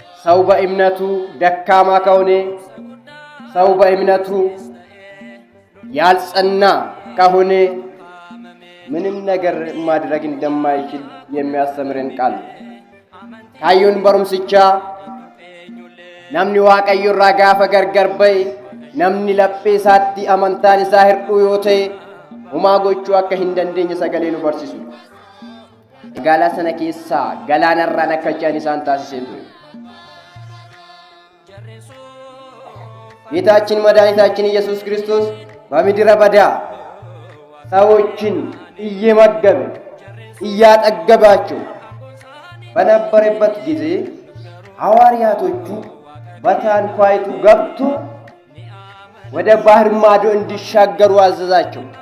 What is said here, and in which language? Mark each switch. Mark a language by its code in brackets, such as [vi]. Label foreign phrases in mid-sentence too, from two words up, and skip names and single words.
[am] ሰው በእምነቱ ደካማ ከሆነ ሰው በእምነቱ ያልጸና ከሆነ ምንም ነገር ማድረግ እንደማይችል የሚያስተምረን ቃል ካዩን በሩምስቻ [om] namni waaqayyo irraa gaafa gargar bahe namni laphee isaatti amantaan isaa hir'uu yoo ta'e homaa gochuu akka hin dandeenye sagalee nu barsiisu. Magaalaa sana keessaa galaanarraan akka ce'an isaan taasisee ture. [am] ጌታችን መድኃኒታችን ኢየሱስ ክርስቶስ በምድረ በዳ ሰዎችን እየመገበ እያጠገባቸው በነበረበት ጊዜ ሐዋርያቶቹ በታንኳይቱ ገብቶ ወደ ባህር ማዶ እንዲሻገሩ አዘዛቸው።